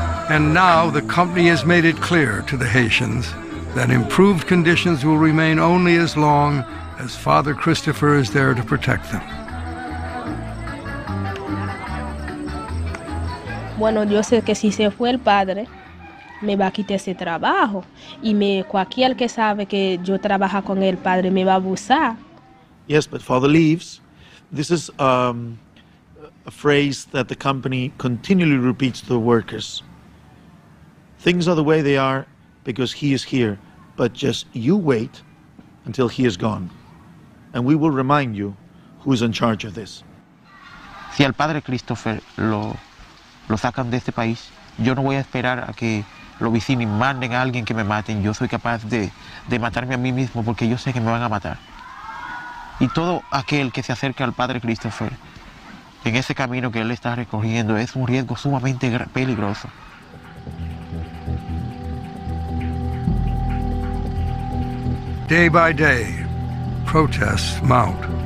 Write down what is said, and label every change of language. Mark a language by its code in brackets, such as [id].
[en] And now the company has made it clear to the Haitians that improved conditions will remain only as long as Father Christopher is there to protect them. [es] Bueno, yo sé que si se fue el padre, me va a quitar ese trabajo. Y cualquier que sabe que yo trabajo con el padre me va a abusar. [en] Yes, but Father leaves. This is a phrase that the company continually repeats to the workers. Things are the way they are because he is here, but just you wait until he is gone. And we will remind you who is in charge of this. [es] Si al padre Christopher lo sacan de este país, yo no voy a esperar a que los Vicini manden a alguien que me maten. Yo soy capaz de matarme a mí mismo porque yo sé que me van a matar. Y todo aquel que se acerca al padre Christopher en ese camino que él está recorriendo es un riesgo sumamente peligroso. [en] Day by day, protests mount.